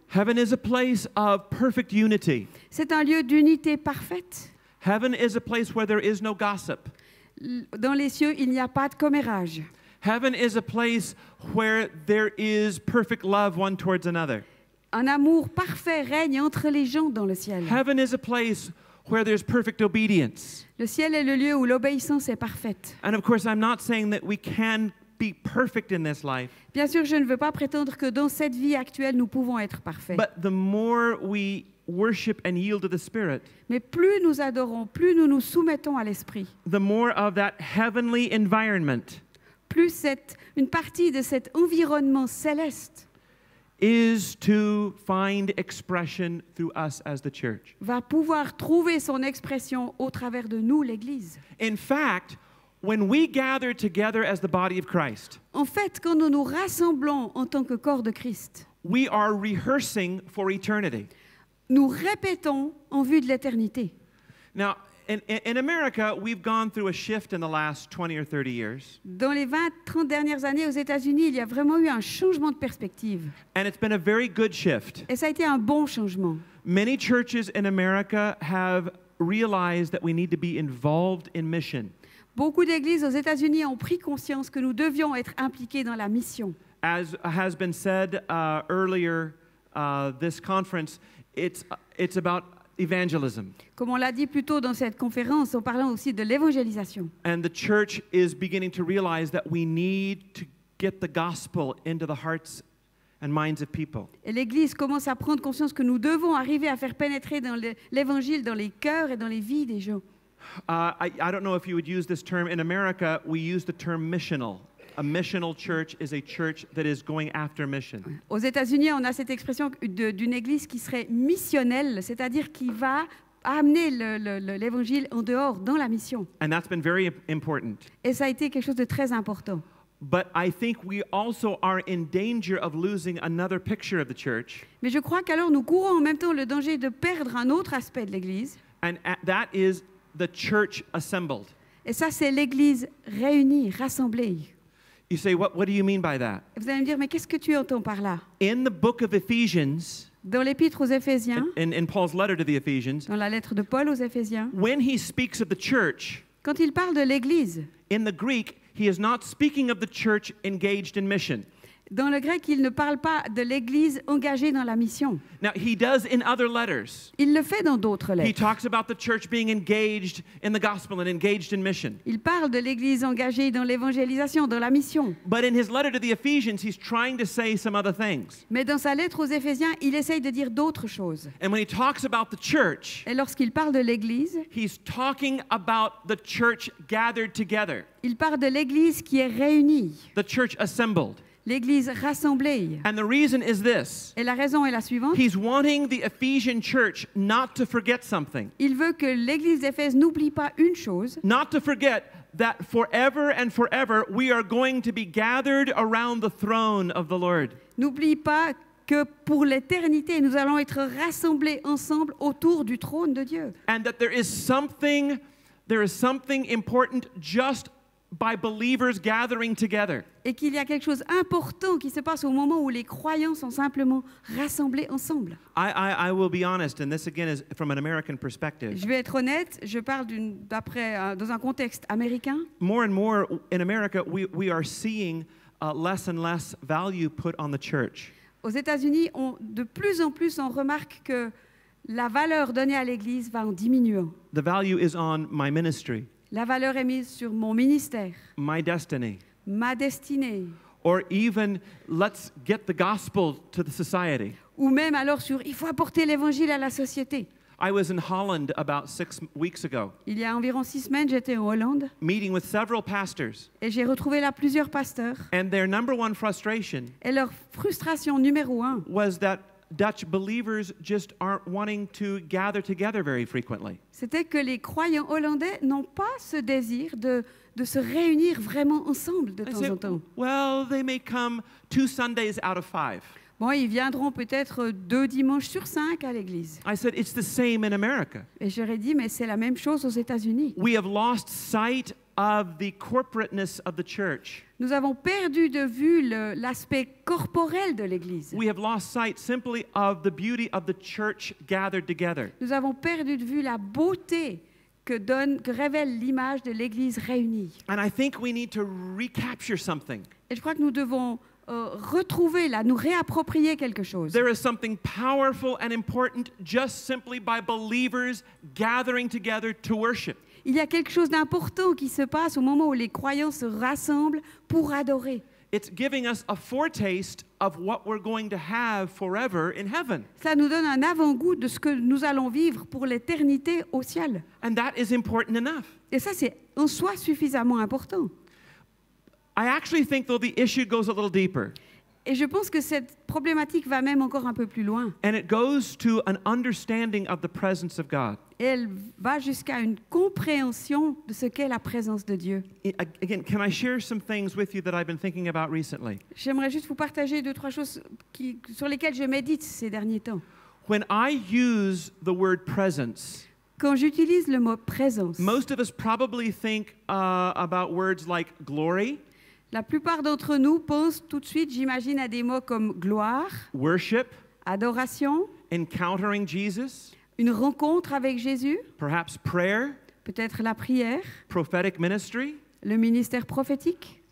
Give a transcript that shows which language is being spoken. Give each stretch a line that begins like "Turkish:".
English: Heaven is a place of perfect unity.
French: C'est un lieu d'unité parfaite.
English: Heaven is a place where there is no gossip.
French: Dans les cieux, il n'y a pas de commérage.
English: Heaven is a place where there is perfect love one towards another.
French: Un amour parfait règne entre les gens dans le ciel.
English: Heaven is a place where there's perfect obedience.
French: Le ciel est le lieu où l'obéissance est parfaite.
English: And of course, I'm not saying that we can be perfect in this life,
French: Bien sûr, je ne veux pas prétendre que dans cette vie actuelle, nous pouvons être parfaits.
English: but the more we worship and yield to the Spirit,
French: Mais plus nous adorons, plus nous nous soumettons à l'Esprit,
English: the more of that heavenly environment
French: plus une partie de cet environnement céleste
English: is to find expression through us as the church.
French: va pouvoir trouver son expression au travers de nous, l'Église.
English: In fact, when we gather together as the body of Christ,
French: En fait, quand nous nous rassemblons en tant que corps de Christ,
English: we are rehearsing for eternity.
French: nous répétons en vue de l'éternité.
English: Now, in America, we've gone through a shift in the last 20 or 30 years,
French: Dans les 20-30 dernières années aux États-Unis, il y a vraiment eu un changement de perspective.
English: and it's been a very good shift.
French: Et ça a été un bon changement.
English: Many churches in America have realized that we need to be involved in mission.
French: Beaucoup d'églises aux États-Unis ont pris conscience que nous devions être impliqués dans la mission.
English: As has been said earlier, this conference, it's about evangelism.
French: Comme on l'a dit plus tôt dans cette conférence, en parlant aussi de l'évangélisation.
English: And the church is beginning to realize that we need to get the gospel into the hearts and minds of people.
French: Et l'Église commence à prendre conscience que nous devons arriver à faire pénétrer dans l'Évangile dans les cœurs et dans les vies des gens.
English: I don't know if you would use this term. In America, we use the term missional. A missional church is a church that is going after mission.
French: Aux États-Unis, on a cette expression d'une Église qui serait missionnelle, c'est-à-dire qui va amener l'Évangile en dehors, dans la mission.
English: And that's been very important.
French: Et ça a été quelque chose de très important.
English: But I think we also are in danger of losing another picture of the church,
French: Mais je crois qu'alors nous courons en même temps le danger de perdre un autre aspect de l'Église.
English: and that is the church assembled.
French: Et ça, c'est l'Église réunie, rassemblée.
English: You say, what do you mean by that?
French: Et vous allez me dire, mais qu'est-ce que tu entends par là?
English: In the book of Ephesians,
French: Dans l'Épître aux Éphésiens,
English: in Paul's letter to the Ephesians,
French: dans la lettre de Paul aux Éphésiens,
English: when he speaks of the church,
French: quand il parle de l'Église,
English: in the Greek, he is not speaking of the church engaged in mission.
French: dans le grec, il ne parle pas de l'Église engagée dans la mission.
English: Now, he does in other letters.
French: Il le fait dans d'autres
English: He
French: lettres.
English: talks about the church being engaged in the gospel and engaged in mission.
French: Il parle de l'Église engagée dans l'évangélisation, dans la mission.
English: But in his letter to the Ephesians, he's trying to say some other things.
French: Mais dans sa lettre aux Éphésiens, il essaye de dire d'autres choses.
English: And when he talks about the church,
French: Et lorsqu'il parle de l'Église,
English: he's talking about the church gathered together,
French: il parle de l'Église qui est réunie,
English: the church assembled.
French: l'Église rassemblée.
English: And the reason is this.
French: Et la raison est la suivante.
English: He's wanting the Ephesian church not to forget something,
French: Il veut que l'Église d'Éphèse n'oublie pas une chose,
English: not to forget that forever and forever we are going to be gathered around the throne of the Lord.
French: n'oublie pas que pour l'éternité, nous allons être rassemblés ensemble autour du trône de Dieu.
English: And that there is something important just by believers gathering together.
French: Et qu'il y a quelque chose d'important qui se passe au moment où les croyants sont simplement rassemblés ensemble.
English: I will be honest, and this again is from an American perspective.
French: Je vais être honnête, je parle dans un contexte américain.
English: More and more in America, we are seeing less and less value put on the church.
French: Aux États-Unis, de plus en plus, on remarque que la valeur donnée à l'Église va en diminuant.
English: The value is on my ministry,
French: La valeur est mise sur mon ministère,
English: my destiny,
French: ma destinée,
English: or even let's get the gospel to the society.
French: ou même alors sur il faut apporter l'Évangile à la société.
English: I was in Holland about 6 weeks ago,
French: Il y a environ 6 semaines, j'étais en Hollande
English: meeting with several pastors,
French: et j'ai retrouvé là plusieurs pasteurs.
English: and their number one frustration
French: Et leur frustration numéro 1,
English: was that Dutch believers just aren't wanting to gather together very frequently.
French: c'était que les croyants hollandais n'ont pas ce désir de se réunir vraiment ensemble de
English: I
French: temps
English: said,
French: en temps.
English: well, they may come 2 Sundays out of 5.
French: Bon, ils viendront peut-être 2 dimanches sur 5 à l'église.
English: I said, it's the same in America.
French: Et j'aurais dit, mais c'est la même chose aux États-Unis.
English: We have lost sight of the corporateness of the church.
French: Nous avons perdu de vue l'aspect corporel de l'église.
English: We have lost sight simply of the beauty of the church gathered together.
French: Nous avons perdu de vue la beauté que révèle l'image de l'église réunie.
English: And I think we need to recapture something.
French: Et je crois que nous devons nous réapproprier quelque chose.
English: There is something powerful and important just simply by believers gathering together to worship.
French: Il y a quelque chose d'important qui se passe au moment où les croyants se rassemblent pour adorer.
English: It's giving us a foretaste of what we're going to have forever in heaven.
French: Ça nous donne un avant-goût de ce que nous allons vivre pour l'éternité au ciel.
English: And that is important enough.
French: Et ça, c'est en soi suffisamment important.
English: I actually think, though, the issue goes a little deeper.
French: Et je pense que cette problématique va même encore un peu plus loin.
English: And it goes to an understanding of the presence of God.
French: Et elle va jusqu'à une compréhension de ce qu'est la présence de Dieu.
English: Again, can I share some things with you that I've been thinking about recently?
French: J'aimerais juste vous partager 2-3 choses sur lesquelles je médite ces derniers temps.
English: When I use the word presence,
French: Quand j'utilise le mot présence,
English: most of us probably think about words like glory,
French: la plupart d'entre nous pensent tout de suite, j'imagine, à des mots comme gloire,
English: worship,
French: adoration,
English: encountering Jesus,
French: une rencontre avec Jésus,
English: perhaps prayer,
French: peut-être la prière,
English: prophetic ministry.
French: le ministère prophétique.